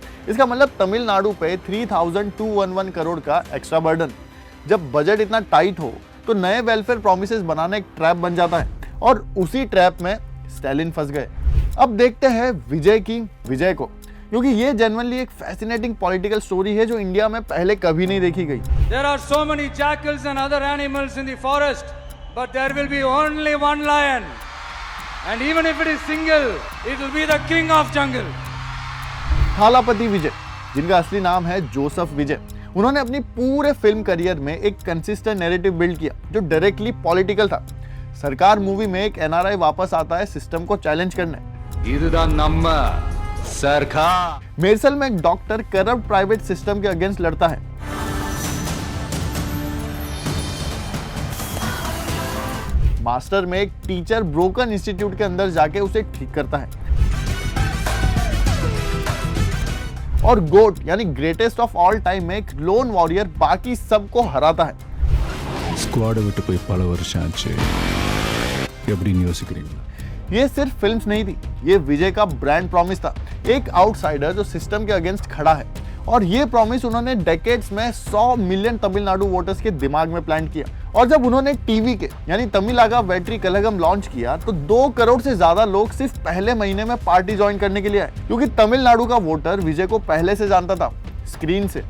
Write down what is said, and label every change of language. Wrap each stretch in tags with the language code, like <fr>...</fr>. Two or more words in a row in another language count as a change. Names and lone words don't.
<hi>इसका मतलब तमिलनाडु पे 3,211 करोड़ का</hi> <en>extra burden.</en> <hi>जब बजट इतना टाइट हो तो नए</hi> <en>welfare promises</en> <hi>बनाना एक ट्रैप बन जाता है और उसी ट्रैप में स्टालिन फंस गए। अब देखते हैं विजय की विजय को, क्योंकि ये जेन्युइनली एक</hi> <en>fascinating political story</en> <hi>है जो इंडिया में पहले कभी नहीं देखी गई।</hi> <en>There are so many jackals and other animals in the forest, but there will be only one lion. And even if it is single, it will be the king of jungle.</en> <hi>थालापति विजय, जिनका असली नाम है जोसेफ विजय, उन्होंने अपनी पूरे</hi> <en>film career</en> <hi>में एक</hi> <en>consistent narrative build</en> <hi>किया जो</hi> <en>directly political</en> <hi>था। सरकार मूवी में एक एनआरआई वापस आता है सिस्टम को चैलेंज करने।</hi> <ta>இதுதான் நம்ம सरकार।</ta> <hi>मेरसल में एक डॉक्टर</hi> <en>corrupt private system</en> <hi>के अगेंस्ट लड़ता है। मास्टर में एक टीचर</hi> <en>broken institute</en> <hi>के अंदर जाके उसे ठीक करता है। और गोट यानी</hi> <en>greatest of all time</en> <hi>में एक</hi> <en>lone warrior</en> <hi>बाकी सबको हराता है।</hi> <ta>ஸ்குவாட் விட்டு போய் பல வருஷம் ஆச்சு, எப்படின்னு யோசிக்கிறீங்களா?</ta> <hi>ये सिर्फ फिल्म्स नहीं थी, ये विजय का</hi> <en>brand promise</en> <hi>था, एक आउटसाइडर जो सिस्टम के अगेंस्ट खड़ा है। और ये प्रॉमिस उन्होंने डेकेड्स में 100 मिलियन तमिलनाडु वोटर्स के दिमाग में प्लांट किया। और जब उन्होंने टीवी के यानी तमिलागा वेट्री कलगम लॉन्च किया तो 2 करोड़ से ज्यादा लोग सिर्फ पहले महीने में</hi> <en>party join</en> <hi>करने के लिए आए, क्योंकि तमिलनाडु का वोटर विजय को पहले से जानता था स्क्रीन से।</hi>